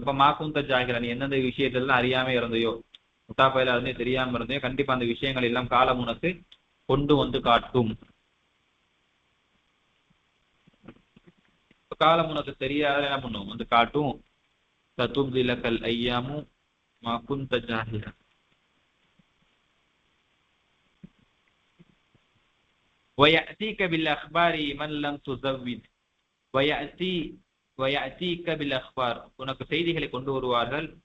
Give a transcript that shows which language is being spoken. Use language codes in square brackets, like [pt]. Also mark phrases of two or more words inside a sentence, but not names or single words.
[ta] இப்ப [ar] ما كنت جاهلا, [ta] நீ எந்தெந்த விஷயத்தெல்லாம் அறியாம இருந்தையோ, முட்டாப்பையில இருந்தே தெரியாம இருந்தையோ, கண்டிப்பா அந்த விஷயங்கள் எல்லாம் காலம் உனக்கு கொண்டு வந்து காட்டும். காலம் உனக்கு தெரியாத என்ன பண்ணும், வந்து காட்டும். [ar] ستبدي لك الأيام ما كنت جاهلا. ويأتيك بالأخبار من لم تزود. ويأتيك بالأخبار, [ta] உனக்கு செய்திகளை கொண்டு வருவார்கள்.